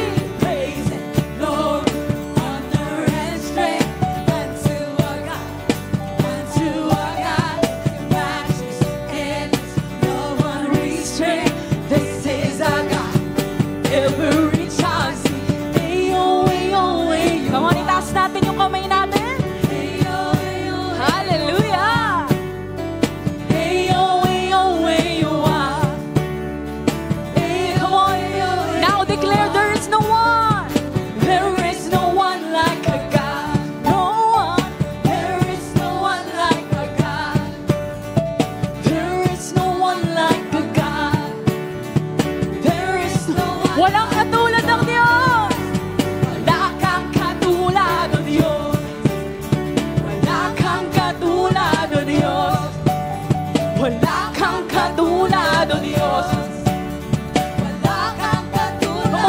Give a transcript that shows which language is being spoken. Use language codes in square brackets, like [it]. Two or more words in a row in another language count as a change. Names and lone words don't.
[en] Praise and glory, honor and strength unto our God, unto our God. Your matchless, endless, love unrestrained. This is our God. Every child sing, ayo, ayo, ayo. Come on, [tl] itaas natin yung kamay natin. Ayo, ayo, hallelujah. Ayo, ayo, ayo, [en] come on, now declare there is no one. There is no one like a God. No one. There is no one like a God. There is no one like a God. There is no one. [tl] Walang katulad ng Diyos. Wala kang katulad ng Diyos. Wala kang katulad ng Diyos. Wala kang katulad ng Diyos. Wala kang katulad